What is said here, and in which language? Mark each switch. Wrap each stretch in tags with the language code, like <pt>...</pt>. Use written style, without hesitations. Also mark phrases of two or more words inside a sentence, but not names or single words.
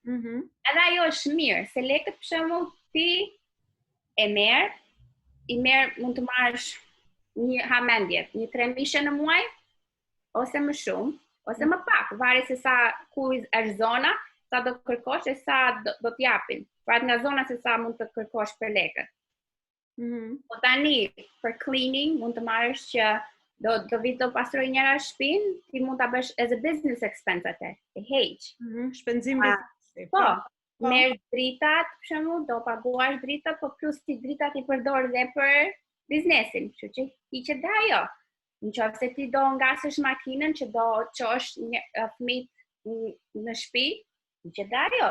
<sq>Edhe ajo është mirë, se lekët për shembull ti e merr, mund të marrësh një hamendje, një 3.000 në muaj, ose më shumë, ose më pak, varet se sa ku është zona, sa do kërkosh e sa do t'japin. Varet nga zona se sa mund të kërkosh për lekët. Po tani, për cleaning, mund të marrësh që do vit do pastroj njëra shtëpinë, ti mund ta bësh</sq> <en>as a business expense</en> <sq>atë, e heq. Shpenzim biznesi. Po, merr dritat, për shembull, do paguash dritat, po plus ti dritat i përdor edhe për biznesin, kështu që hiqet dhe ajo. Nëse ti do ngasësh makinën që do çosh fëmijët në shtëpi, hiqet dhe ajo.</sq>